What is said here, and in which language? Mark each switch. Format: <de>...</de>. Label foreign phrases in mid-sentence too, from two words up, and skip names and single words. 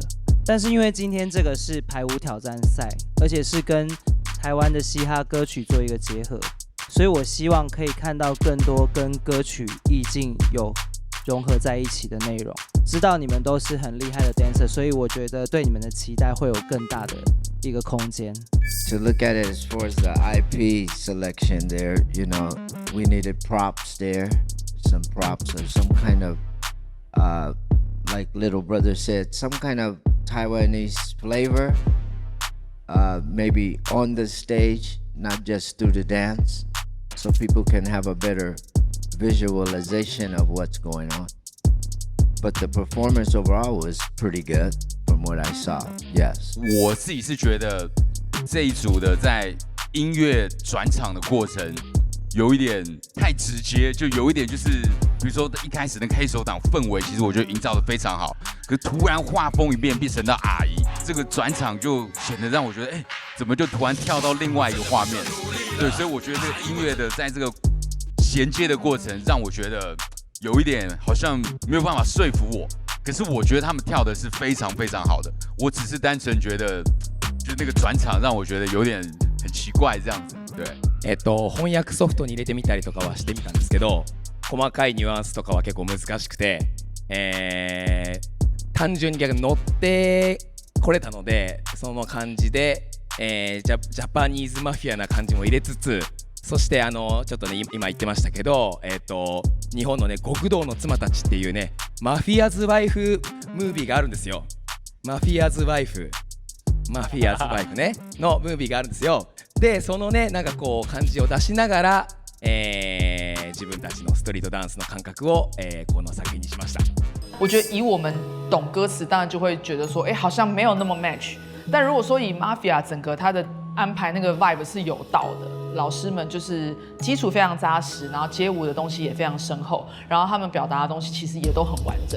<zh>但是因为今天这个是排舞挑战赛，而且是跟台湾的嘻哈歌曲做一个结合，所以我希望可以看到更多跟歌曲意境有融合在一起的内容。知道你们都是很厉害的 dancer， 所以我觉得对你们的期待会有更大的一个空间。</zh> <en>To look at it as far as the IP selection there, you know, we needed props there, some props or some kind of, like Little Brother said, some kind of Taiwanese flavor, maybe on the stage, not just through the dance, so people can have a better visualization of what's going on. But the performance overall was pretty good from what I saw. Yes.</en> <zh>我自己是觉得这一组的在音乐转场的过程有一点太直接，就有一点就是比如说一开始那个黑手党氛围，其实我觉得营造的非常好。可是突然画风一变，变成到阿姨，这个转场就显得让我觉得，怎么就突然跳到另外一个画面？对，所以我觉得这个音乐的在这个衔接的过程，让我觉得有一点好像没有办法说服我。可是我觉得他们跳的是非常好的，我只是单纯觉得，就那个转场让我觉得有点很奇怪这样子。对。</zh> <ja>翻訳ソフトに入れてみたりとかはしてみたんですけど、細かいニュアンスとかは結構難しくて、単純に逆に乗ってこれたので、その感じで、</ja> <en>Japanese mafia</en> <ja>な感じも入れつつ、そしてちょっとね今言ってましたけど、日本のね極道の妻たちっていうね</ja> <en>mafia's wife movie</en> <ja>があるんですよ。</ja> <en>mafia's wife</en> <ja>ねのムービーがあるんですよ。でそのねなんかこう感じを出しながら、 自分たちのストリートダンスの感覚を、この作品にしました。</ja> <zh>我觉得以我们懂歌词，当然就会觉得说，好像没有那么 match。但如果说以 Mafia 整个它的安排那个 vibe 是有道的，老师们就是基础非常扎实，然后街舞的东西也非常深厚，然后他们表达的东西其实也都很完整。</zh>